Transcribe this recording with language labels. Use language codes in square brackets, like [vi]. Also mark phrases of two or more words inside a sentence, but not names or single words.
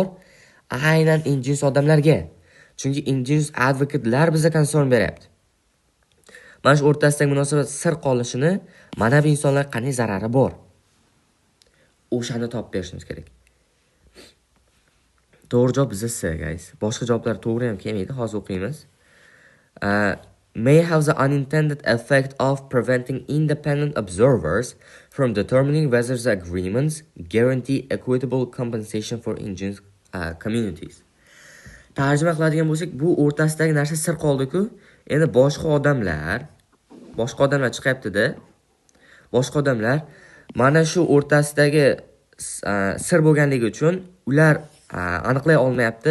[uz] Aynan indigenous odamlarga. Chunki indigenous advocatelar bizga concern beryapti. Mana shu o'rtasidagi munosabat sir qolishini mana bu insonlar qanday zarari bor? O'shani topib berishimiz kerak. To'g'ri javob bizda C, guys. Boshqa javoblar to'g'ri ham kelmaydi. Hozir o'qiymiz. [en] May have the unintended effect of preventing independent observers from determining whether the agreements guarantee equitable compensation for indigenous communities. [uz] Tarjima qiladigan bo'lsak, bu o'rtasidagi narsa sir qoldi-ku. Endi boshqa odamlar chiqyapti-da. Boshqa odamlar mana shu o'rtasidagi sir bo'lganligi uchun ular aniqlay olmayapti.